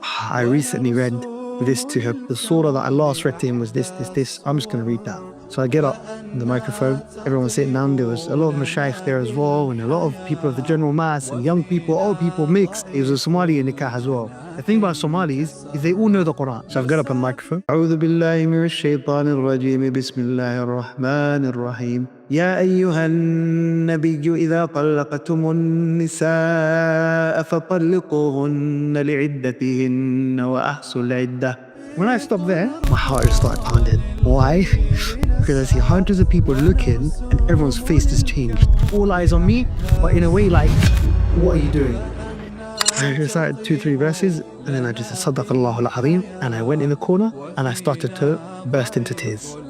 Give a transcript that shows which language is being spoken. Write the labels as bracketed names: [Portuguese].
[English] I recently read this to him. The surah that I last read to him was this. I'm just going to read that. So I get up on the microphone, everyone's sitting down. There was a lot of mashayikh there as well, and a lot of people of the general mass, and young people, old people mixed. It was a Somali nikah as well. The thing about Somalis is they all know the Quran. So I've got up on the microphone. [Arabic] أعوذ بالله من الشيطان الرجيم بسم الله الرحمن الرحيم يا أيها النبي إذا طلقتم النساء فطلقوهن لعدتهن وأحصوا العدة. [English] When I stopped there, my heart just started pounding. Why? Because I see hundreds of people looking and everyone's face has changed. All eyes on me, but in a way like, what are you doing? I recited 2-3 verses and then I just said Sadaqallahu al-Azim, and I went in the corner and I started to burst into tears.